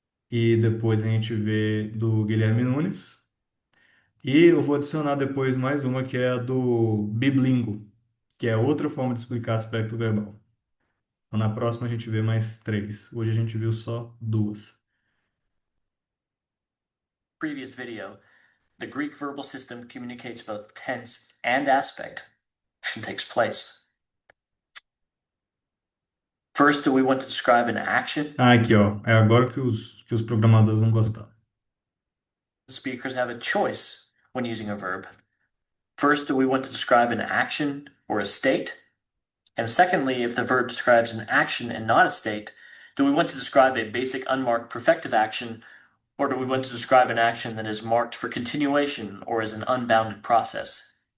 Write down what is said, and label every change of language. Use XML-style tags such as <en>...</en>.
<pt>E depois a gente vê do Guilherme Nunes. E eu vou adicionar depois mais uma que é a do Biblingo, que é outra forma de explicar aspecto verbal. Então, na próxima a gente vê mais 3. Hoje a gente viu só 2.</pt> <en>Previous video, the Greek verbal system communicates both tense and aspect. Action takes place. First, do we want to describe an action?</en> <pt>Ah, aqui, ó. É agora que os programadores vão gostar.</pt> <en>Speakers have a choice when using a verb. First, do we want to describe an action or a state? And secondly, if the verb describes an action and not a state, do we want to describe a basic unmarked perfective action, or do we want to describe an action that is marked for continuation or as an unbounded process?</en>